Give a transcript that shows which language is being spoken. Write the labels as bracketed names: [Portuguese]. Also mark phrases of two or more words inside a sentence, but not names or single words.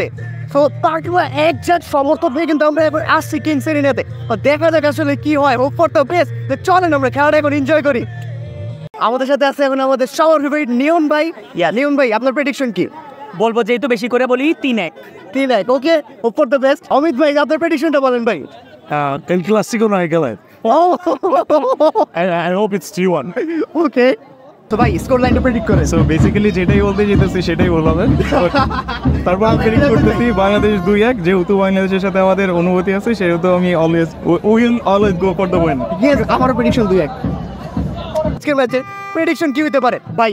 [Bangla] তো তার একজাক্ট সমর্থক হয়ে কিন্তু আমরা এবার আসছি কিংস এরিনাতে। দেখা যাক আসলে কি হয়। [English] hope for the best. [Bangla] চলেন আমরা খেলাটা এখন এনজয় করি। আমাদের সাথে আছে এখন আমাদের সবার ফেভারিট নিয়ন ভাই। নিয়ন ভাই, আপনার প্রেডিকশন কি? বলবো যেহেতু বেশি করে বলি 3-1। [English] okay, hope for the best. [Bangla] অমিত ভাই, আপনার প্রেডিকশনটা বলেন ভাই। [Spanish] El Clásico no hay que leer. [English] I hope it's 3-1. [Bangla] ওকে, তো ভাই স্কোর লাইনটা প্রেডিক্ট করে। [English] So basically [Bangla] যেটাই বলতে যেতেছি সেটাই বললাম। তারপর আমি প্রেডিক্ট করতেছি বাংলাদেশ 2-1। যেহেতু বাংলাদেশের সাথে আমাদের অনুভূতি আছে সেহেতু আমি [English] will always go for the win. [Bangla] ইয়েস, আমারও প্রেডিকশন 2-1। আজকের ম্যাচে প্রেডিকশন কি হতে পারে ভাই?